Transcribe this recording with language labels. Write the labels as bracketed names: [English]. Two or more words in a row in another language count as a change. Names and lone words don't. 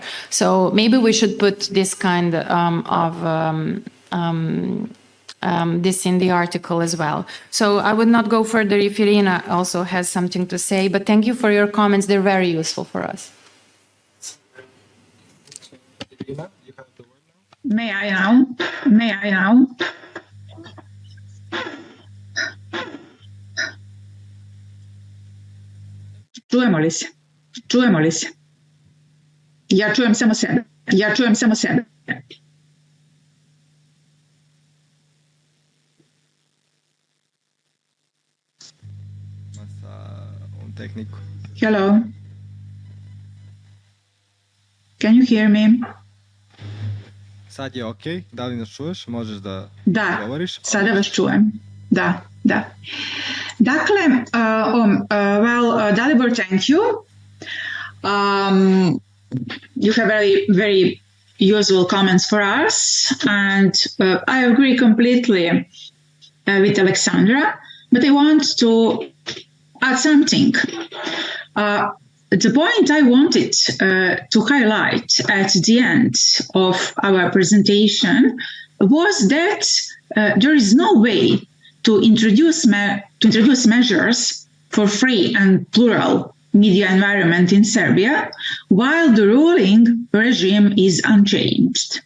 [English] So maybe we should put this kind of this in the article as well. So I would not go further if Irina also has something to say, but thank you for your comments. They're very useful for us. Irina, you have the word now. May I now? May I now? [Serbian] Čujemo li se? Čujemo li se? Ja čujem samo sebe. Ja čujem samo sebe. Tehniku. [English] Hello. Can you hear me? [Serbian] Sad je ok. Da li nas čuješ? Možeš da govoriš? Sada vas čujem. Da, da. Dakle, Dalibor, [English] thank you. You have very useful comments for us, and I agree completely with Aleksandra, but I want to add something. The point I wanted to highlight at the end of our presentation was that there is no way to introduce measures for free and plural media environment in Serbia while the ruling regime is unchanged.